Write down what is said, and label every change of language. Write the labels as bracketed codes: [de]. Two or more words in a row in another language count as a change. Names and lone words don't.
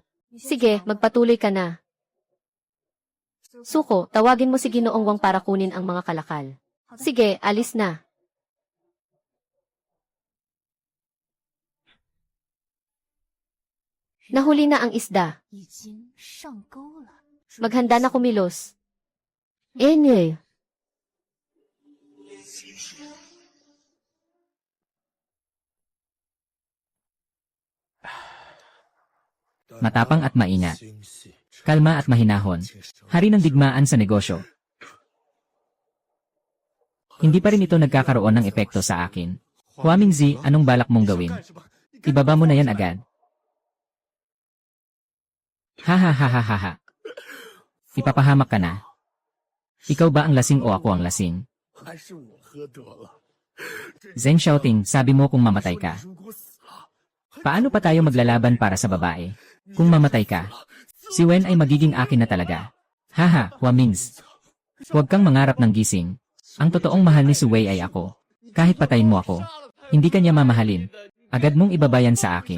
[tl] Sige, magpatuloy ka na. Suko, tawagin mo si Ginoong Wang para kunin ang mga kalakal. Sige, alis na. Nahuli na ang isda. [zh] 已经上钩了。 [tl] Maghanda na kumilos. Enye. Matapang at maingat. Kalma at mahinahon. Hari ng digmaan sa negosyo. Hindi pa rin ito nagkakaroon ng epekto sa akin. Huaming Zi, anong balak mong gawin? Ibaba mo na yan agad. Ha. Ipapahamak ka na. Ikaw ba ang lasing o ako ang lasing? [zh] 还是我喝多了。 [tl] Zeng Xiaoting, sabi mo kung mamatay ka. [zh] 如果死了， [tl] Paano pa tayo maglalaban para sa babae? Kung mamatay ka, si Wen ay magiging akin na talaga. Haha, Huamings. Huwag kang mangarap ng gising. Ang totoong mahal ni Suwei ay ako. Kahit patayin mo ako, hindi ka niya mamahalin. Agad mong ibabayan sa akin.